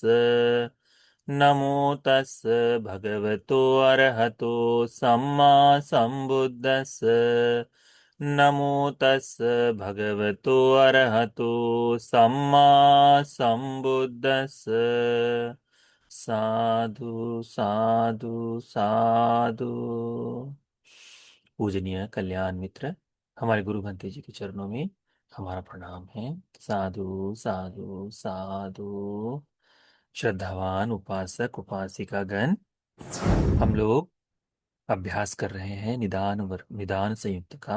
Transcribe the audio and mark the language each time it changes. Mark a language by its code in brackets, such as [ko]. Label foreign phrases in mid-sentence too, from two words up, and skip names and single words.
[pi] नमो तस् भगवतो अरहतो सम्मा संबुद्दस्स। नमो तस् भगवतो अरहतो सम्मा संबुद्दस्स। साधु साधु साधु। [hi] पूजनीय कल्याण मित्र, हमारे गुरु भंते जी के चरणों में हमारा प्रणाम है। [pi] साधु साधु साधु। [hi] श्रद्धावान उपासक उपासिका गण, हम लोग अभ्यास कर रहे हैं निदान संयुक्त का।